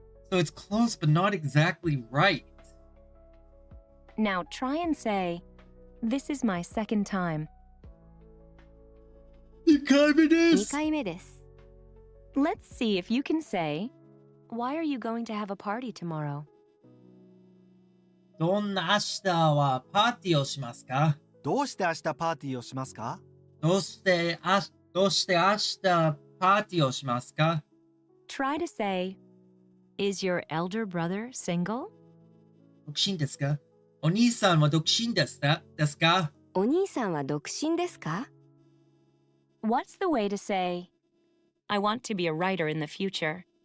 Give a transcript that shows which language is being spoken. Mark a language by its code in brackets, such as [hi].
[en] So it's close, but not exactly right. Now try and say, "This is my second time." [ja] 2 2 回目です。 [en] Let's see if you can say, "Why are you going to have a party tomorrow?" [ja] どんな明日はパーティーをしますか? どうして明日パーティーをしますか？どうして明日パーティーをしますか? [en] Try to say, "Is your elder brother single?" [ja] 独身ですか? お兄さんは独身ですか? お兄さんは独身ですか？ [en] What's the way to say, "I want to be a writer in the future"?